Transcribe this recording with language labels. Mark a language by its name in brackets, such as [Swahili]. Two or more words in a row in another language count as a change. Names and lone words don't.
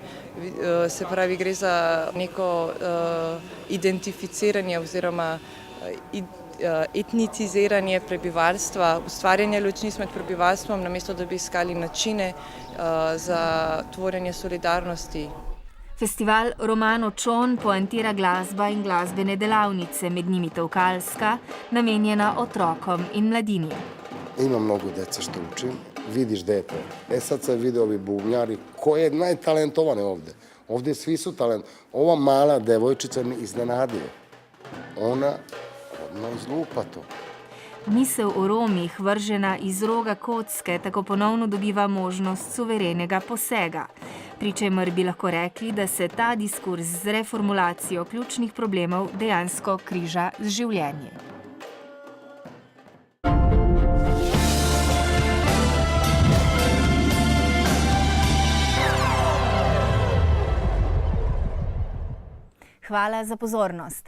[Slovenian] Se pravi, gre za neko identificiranje oziroma etniciziranje prebivalstva, ustvarjanje ločnic med prebivalstvom, namesto da bi iskali načine za tvorjenje solidarnosti. Festival Romano Čon poantira glasba in glasbene delavnice, med njimi tolkalska, namenjena otrokom in mladini. [Serbian] Ima mnogo dece što učim, vidiš dete. Sad sam vidio ovi bubnjari, ko je najtalentovane ovde. Ovde svi su talent. Ova mala devojčica me iznenadio. Ona zlupa to. [Slovenian] Misel o Romih, vržena iz roga kocke, tako ponovno dobiva možnost suverenega posega. Pri čemer bi lahko rekli, da se ta diskurz z reformulacijo ključnih problemov dejansko križa z življenjem. Hvala za pozornost.